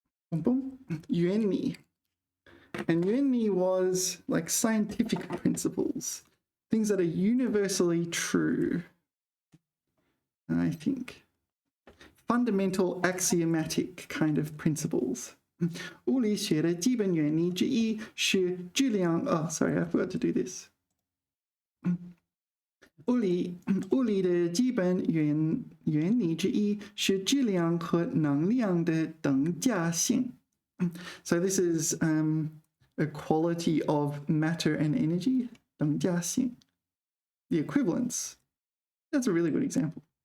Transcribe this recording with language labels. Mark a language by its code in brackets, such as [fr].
[en] Boom, boom. 原理. And 原理 was like scientific principles, things that are universally true, I think. Fundamental axiomatic kind of principles. [zh] 物理学的基本原理之一是质量. [en] Oh, sorry, I forgot to do this. [zh] 物理的基本原理之一是质量和能量的等价性. [en] So this is a quality of matter and energy. 等价性.The equivalence. That's a really good example.